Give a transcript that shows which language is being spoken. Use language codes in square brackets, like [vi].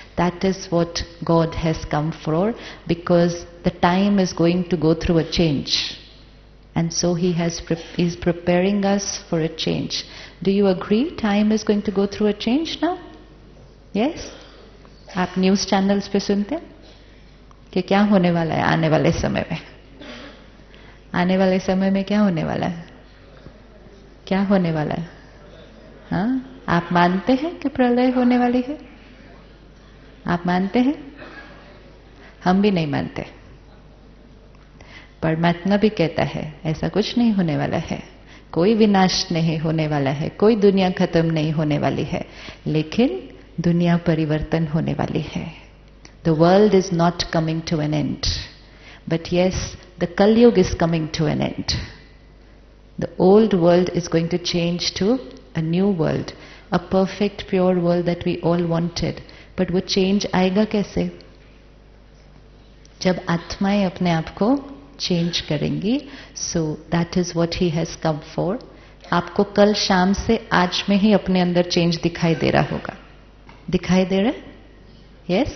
[en] That is what God has come for, because the time is going to go through a change. And so He is preparing us for a change. Do you agree time is going to go through a change now? Yes? [hi] आप news channels पे सुनते हैं कि क्या होने वाला है आने वाले समय में? आने वाले समय में क्या होने वाला है? क्या होने वाला है? हाँ? आप मानते हैं कि प्रलय होने वाली है? आप मानते हैं? हम भी नहीं मानते. परमात्मा भी कहता है ऐसा कुछ नहीं होने वाला है, कोई विनाश नहीं होने वाला है, कोई दुनिया खत्म नहीं होने वाली है, लेकिन दुनिया परिवर्तन होने वाली है. [en] The world is not coming to an end, but yes, the Kali Yuga is coming to an end. The old world is going to change to a new world, a perfect pure world that we all wanted. [hi] But वो change आएगा कैसे? जब आत्माएं अपने आप को change करेंगी. [en] So that is what he has come for. [hi] आपको कल शाम से आज में ही अपने अंदर चेंज दिखाई दे रहा होगा. दिखाई दे रहा है? यस?